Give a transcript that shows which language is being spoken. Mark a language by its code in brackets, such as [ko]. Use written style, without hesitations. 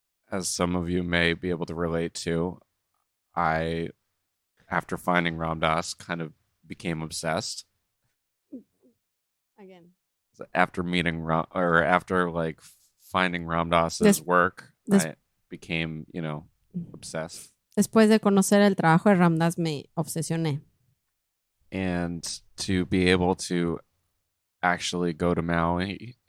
[en] As some of you may be able to relate to, I, after finding Ram Dass, kind of became obsessed. Again. After meeting after like finding Ram Dass's work, I became, obsessed. [es] Después de conocer el trabajo de Ram Dass me obsesioné. [en] And to be able to actually go to Maui